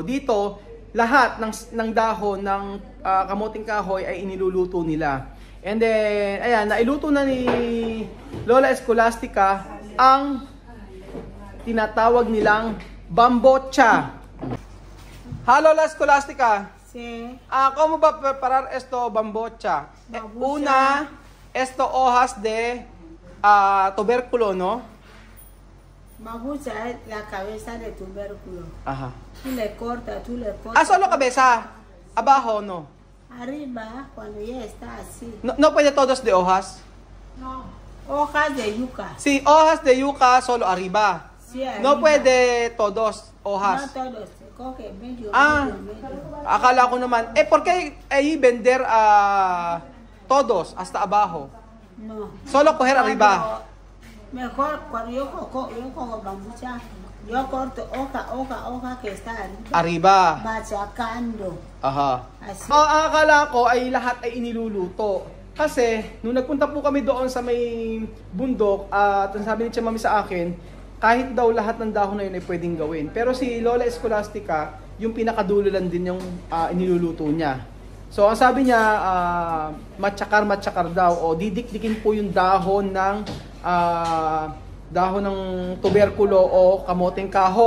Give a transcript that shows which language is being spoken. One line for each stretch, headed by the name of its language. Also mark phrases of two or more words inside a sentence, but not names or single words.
Filipino: Dito lahat ng dahon ng kamoting kahoy ay iniluluto nila.
English: And then
Filipino: ayan, nailuto na ni Lola Escolastica ang tinatawag nilang bambocha.
English: Hello, Lola Escolastica.
Spanish: Sí. ¿Cómo va a preparar esto bambocha? Una, esto hojas de tubérculo, ¿no? Bambucha es la cabeza de tubérculo. Ajá. Tú le cortas. Solo cabeza. Abajo, no. Arriba, cuando ya está así. No puede todos de hojas. No. Hojas de yuca. Sí, hojas de yuca solo arriba. Sí, arriba. No puede todos No hojas. todos. Se coge medio.
Filipino: Akala ko naman.
Spanish: ¿Por qué ahí vender todos hasta abajo? No. Solo coger arriba. Mejor cuando yo cojo bambucha, yo corto hoja que está arriba. Arriba. Machacando. Aha. Así.
Filipino: Ang akala ko ay lahat ay iniluluto. Kasi, nung nagpunta po kami doon sa may bundok, at sabi ni Tia Mami sa akin, kahit daw lahat ng dahon na yun ay pwedeng gawin. Pero si Lola Escolastica, yung pinakadulo lang din yung iniluluto niya. So, ang sabi niya, matsyakar daw, o didikdikin po yung dahon ng tuberkulo o kamoteng kahoy.